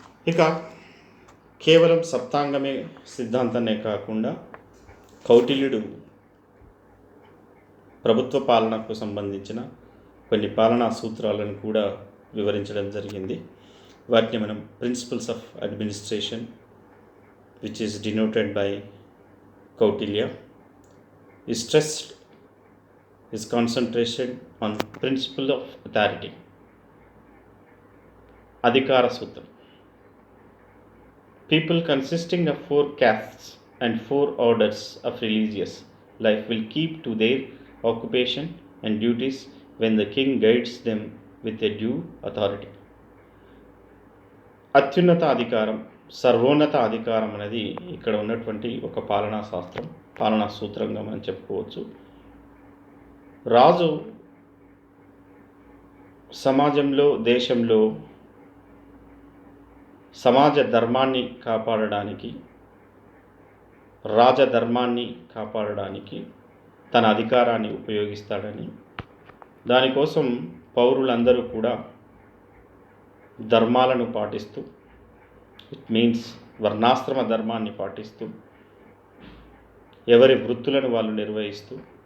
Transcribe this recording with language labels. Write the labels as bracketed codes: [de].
[te] ఇక కేవలం సప్తాంగమే సిద్ధాంతాన్నే కాకుండా కౌటిల్యుడు ప్రభుత్వ పాలనకు సంబంధించిన కొన్ని పాలనా సూత్రాలను కూడా వివరించడం జరిగింది. వాటిని మనం [en] Principles of administration which is denoted by Kautilya. ఈ stressed is concentration on principle of authority. [te] అధికార సూత్రం. [en] People consisting of 4 castes and 4 orders of religious life will keep to their occupation and duties when the king guides them with a due authority. [te] అత్యున్నత అధికారం, సర్వోన్నత అధికారం అనేది ఇక్కడ ఉన్నటువంటి ఒక పాలనా శాస్త్రం, పాలనా సూత్రంగా మనం చెప్పుకోవచ్చు. రాజు సమాజంలో, దేశంలో సమాజ ధర్మాన్ని కాపాడడానికి, రాజధర్మాన్ని కాపాడడానికి తన అధికారాన్ని ఉపయోగిస్తాడని, దానికోసం పౌరులందరూ కూడా ధర్మాలను పాటిస్తూ, [en] it means [te] వర్ణాశ్రమ ధర్మాన్ని పాటిస్తూ, ఎవరి వృత్తులను వాళ్ళు నిర్వహిస్తూ